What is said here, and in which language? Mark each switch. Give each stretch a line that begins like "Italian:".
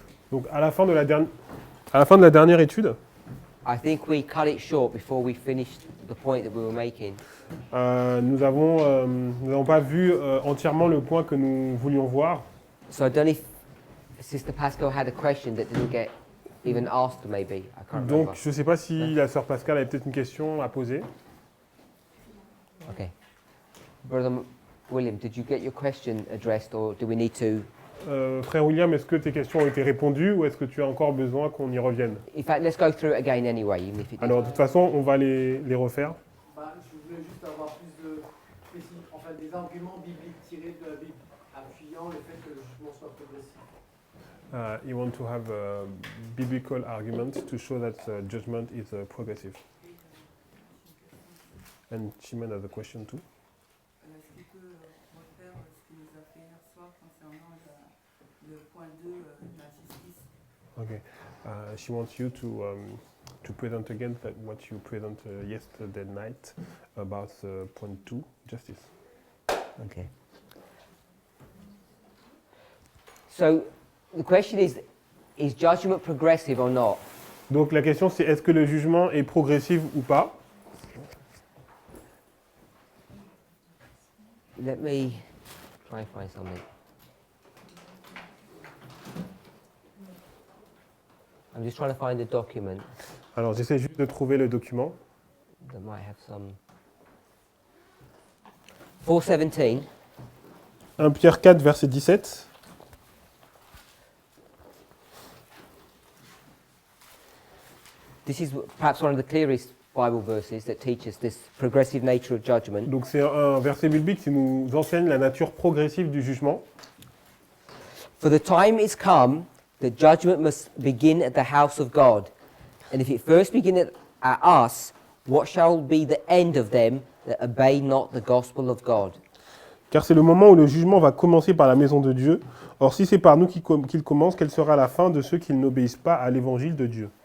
French: Donc à la fin de la dernière étude,
English: I think we cut it short before we finished the point that we were making.
French: nous n'avons pas vu entièrement le point que nous voulions voir.
English: So I don't know if Sister Pascal had a question that didn't get even asked, maybe. I can't
French: Donc
English: remember.
French: je ne sais pas si la sœur Pascal avait peut-être une question à poser.
English: Okay. Brother William, did you get your question addressed, or do we need to?
French: Frère William, est-ce que tes questions ont été répondues ou est-ce que tu as encore besoin qu'on y revienne?
English: In fact, let's go through it again anyway, even if it didn't.
French: Alors de toute façon, on va les refaire. Je voulais juste avoir plus de enfin, des arguments bibliques tirés de la Bible, appuyant le fait que le jugement soit progressif.
English: You want to have a biblical argument to show that judgment is progressive. And Chimène has a question too.
French: Est-ce qu'il peut refaire ce qu'il nous a fait hier soir concernant le point 2, la justice?
English: Okay. She wants you to present again that what you present yesterday night about point 2, justice. Okay. So the question is judgment progressive or not?
French: Donc la question c'est est-ce que le jugement est progressif ou pas?
English: Let me try and find something. I'm just trying to find a document
French: Alors j'essaie juste de trouver le document.
English: that might have some. 4:17.
French: 1 Pierre 4 verset 17.
English: This is perhaps one of the clearest Bible verses that teaches this progressive nature of judgment.
French: Donc c'est un verset biblique qui nous enseigne la nature progressive du jugement.
English: For the time is come that judgment must begin at the house of God. And if it first begin at us, what shall be the end of them that obey not the gospel of God?
French: Car c'est le moment où le jugement va commencer par la maison de Dieu. Or si c'est par nous qu'il commence, quelle sera la fin de ceux qui n'obéissent pas à l'évangile de Dieu?